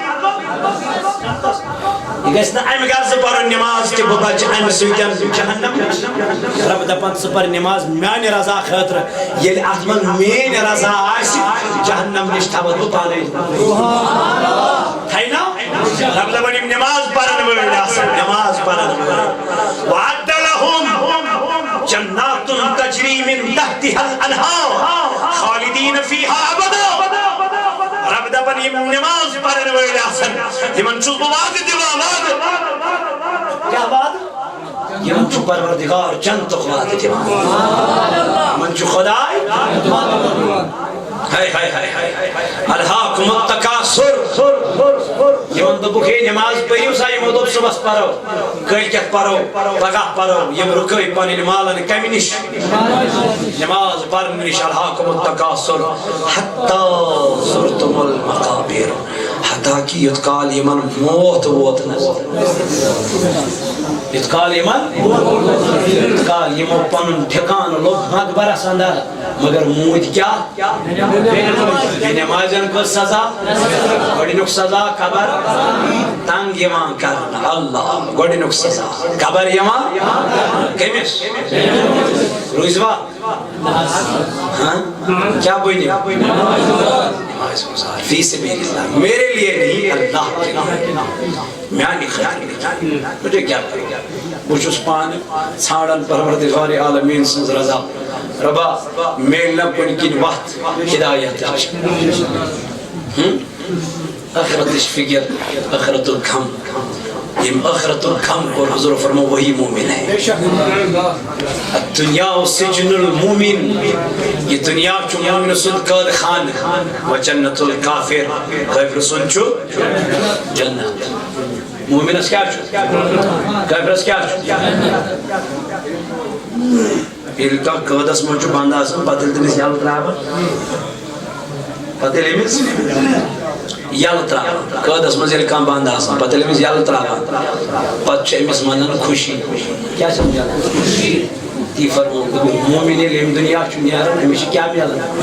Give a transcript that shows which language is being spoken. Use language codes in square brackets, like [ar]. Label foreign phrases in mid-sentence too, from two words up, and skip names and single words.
[ks] یہ گژھِ نہ امہِ غرض پرُن نماز کہ بہٕ بچہٕ امہِ سۭتۍ جہنم رب دپان ژٕ پر نماز میانہِ رضا خٲطرٕ ییٚلہِ اتھ منٛز میٲنۍ رضا آسہِ جہنم نِش تھاوَتھ بہٕ پانے تھاینا رب دپان یِم نماز پرن وٲلۍ آسن نماز پرن وٲلۍ [ar] وعد لهم جنات تجری من تحتها الانہار خالدین فیہا ابدا [ks] رب دپان یم نماز پرن وٲلۍ آسن یمن چھُس بہٕ وعدٕ دِوان وعدٕ کیٛاہ وعدٕ یمن چھُ پروردگار جنتُک وعدٕ دِوان یمن چھُ خداے [ar] الہاکم التکاثر [ks] یمن دوٚپُکھ ہے نماز پٔرِو سا یمو دوٚپ صُبحس پرو کٲلۍکٮ۪تھ پرو پگاہ پرو یم رُکٲے پنٕنۍ مالن کمہِ نِش نماز پرنہٕ نِش [ar] الہاکم التکاثر حتی زرتم المقابر [ur] حتیٰ کہ [ks] یوت کال یمن موت ووت یوت کال یوت کال یمو پنُن ٹھِکانہٕ لوٚب مقبرس اندر مگر موٗدۍ کیٛاہ نمازن کٔر سزا گۄڈنیُک سزا قبر تنگ یوان کرنہٕ اللہ گۄڈنیُک سزا قبر یوان کٔمِس روٗزوا [ur] کیا بنی نماز گزار فی سبیل اللہ میرے لیے نہیں اللہ کے لیے [ks] میانی خاطر [ur] مجھے کیا کرے [ks] بہٕ چھُس پانہٕ ژھانڈان پروردگار عالمیٖن سٕنٛز رضا ربا میلنا کُنہِ کِنۍ وَتھ ہدایتٕچ ٲخرتٕچ فِکر ٲخرتُک غم یم ٲخرتُک غم کوٚر حضور فرمو [ur] وہی مومن ہے [ar] الدنیا سجن المومن [ks] یہ دنیا چھُ مومن سُنٛد قٲد خانہٕ [ar] و جنت الکافر [ks] کافر سُنٛد چھُ جنت مومنس کیا چھُ کافرس کیا چھُ ییٚلہِ کانٛہہ قٲدس منٛز چھُ بنٛد آسان پتہٕ ییٚلہِ تٔمِس یلہٕ ترٛاوان پتہٕ ییٚلہِ أمِس یلہٕ ترٛاوان قٲدس منٛز ییٚلہِ کانٛہہ بنٛد آسان پتہٕ ییٚلہِ أمِس یلہٕ ترٛاوان پتہٕ چھُ أمِس ونان خوشی کیٛاہ چھِ مِلان تی فرمو مومن ییٚلہِ ییٚمہِ دُنیا چھُ نیران أمِس چھِ کیٛاہ مِلان